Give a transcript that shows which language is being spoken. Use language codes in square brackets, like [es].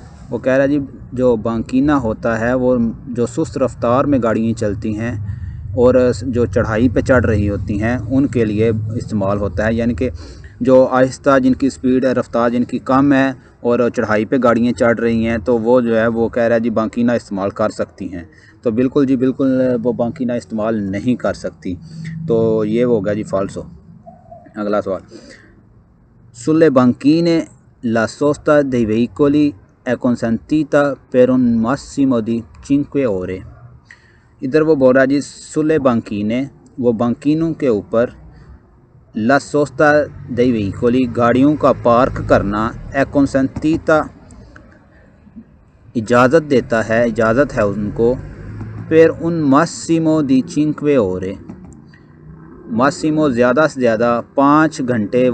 [hi] वो कह रहा जी जो बांकीना होता है वो जो सुस्त रफ्तार में गाड़ियाँ चलती हैं और जो चढ़ाई पे चढ़ रही होती हैं उनके लिए इस्तेमाल होता है। यानी कि जो आहिस्ता जिनकी स्पीड है, रफ्तार जिनकी कम है और चढ़ाई पे गाड़ियाँ चढ़ रही हैं, तो वो जो है वो कह रहा है जी बांकीना इस्तेमाल कर सकती हैं। तो बिल्कुल जी बिल्कुल वो बांकीना इस्तेमाल नहीं कर सकती। तो ये होगा जी फाल्सो। अगला सवाल। [it] सुlle banchine la sosta dei veicoli è consentita per un massimo di 5 ore। [hi] इधर वो बोल रहा जी [it] सुlle banchine, [hi] वो बांकीनों के ऊपर, [it] ला सोस्ता dei veicoli [hi] गाड़ियों का पार्क करना, [it] è consentita [hi] इजाज़त देता है, इजाज़त है उनको, [it] per un massimo di 5 ore, [hi] Masimo ज़्यादा से ज़्यादा 5 घंटे।